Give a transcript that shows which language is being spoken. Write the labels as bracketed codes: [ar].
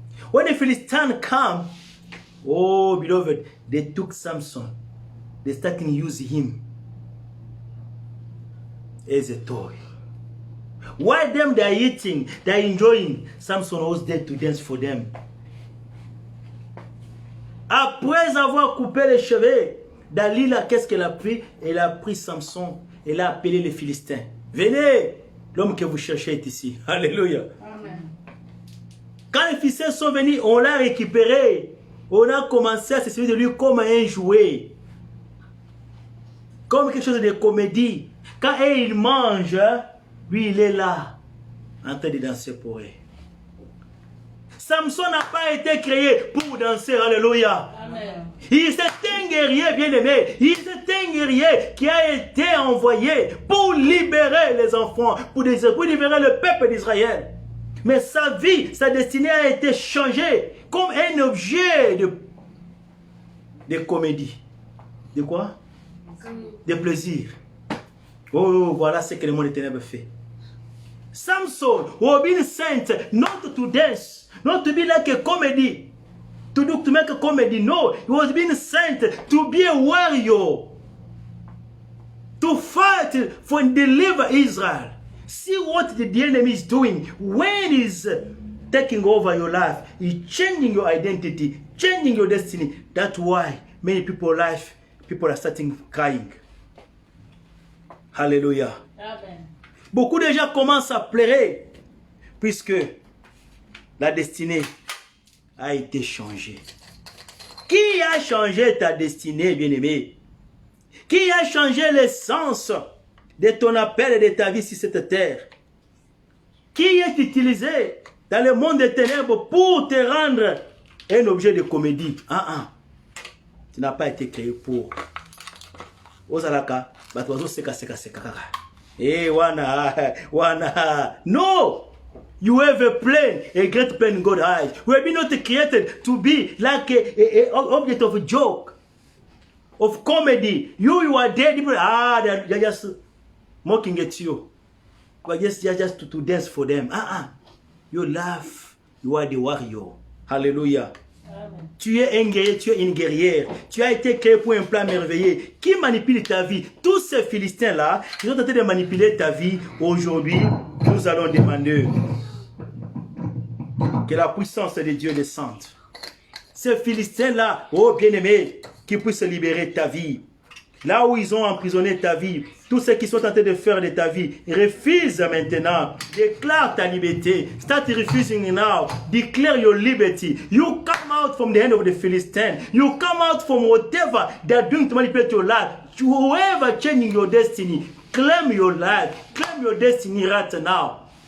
[en] When the Philistine come, oh beloved, they took Samson. They started using him as a toy. While them they are eating, they are enjoying, Samson was there to dance for them. [fr] Après avoir coupé les cheveux, Dalila, qu'est-ce qu'elle a pris? Elle a pris Samson, elle a appelé les Philistins. Venez, l'homme que vous cherchez est ici. Alléluia. Amen. Quand les Philistins sont venus, on l'a récupéré. On a commencé à se servir de lui comme un jouet. Comme quelque chose de comédie. Quand il mange, lui il est là, en train de danser pour eux. Samson n'a pas été créé pour danser, alléluia. Amen. Il est un guerrier bien-aimé. Il est un guerrier qui a été envoyé pour libérer les enfants, pour libérer le peuple d'Israël. Mais sa vie, sa destinée a été changée comme un objet de comédie. De quoi? De plaisir. Oh, voilà ce que le monde des ténèbres fait. [en] Samson was being sent not to dance, not to be like a comedy, to make a comedy. No, he was being sent to be a warrior, to fight for and deliver Israel. See what the enemy is doing when he's taking over your life. He's changing your identity, changing your destiny. That's why many people are starting crying. Hallelujah. Amen. [fr] Beaucoup de gens commencent à pleurer puisque la destinée a été changée. Qui a changé ta destinée, bien-aimé? Qui a changé l'essence de ton appel et de ta vie sur cette terre? Qui est utilisé dans le monde des ténèbres pour te rendre un objet de comédie? Tu n'as pas été créé pour. [ln] Ozalaka, batwazo seka. Eh, wana. [en] No! You have a plan, a great plan in God's eyes. We have been not created to be like an object of a joke, of comedy. You are dead. People, they're just mocking at you. But just to dance for them. You laugh. You are the warrior. Hallelujah. Amen. [fr] Tu es un guerrier, tu es une guerrière. Tu as été créé pour un plan merveilleux. Qui manipule ta vie? Tous ces Philistins-là, ils ont tenté de manipuler ta vie. Aujourd'hui, nous allons demander que la puissance de Dieu descende. Ces Philistins-là, oh bien-aimé, qui puissent libérer ta vie. Là où ils ont emprisonné ta vie, tous ceux qui sont tentés de faire de ta vie, refuse maintenant. Déclare ta liberté. [en] Start refusing now. Declare your liberty. You come out from the hand of the Philistines. You come out from whatever they are doing to manipulate your life. Whoever changing your destiny, claim your life. Claim your destiny right now.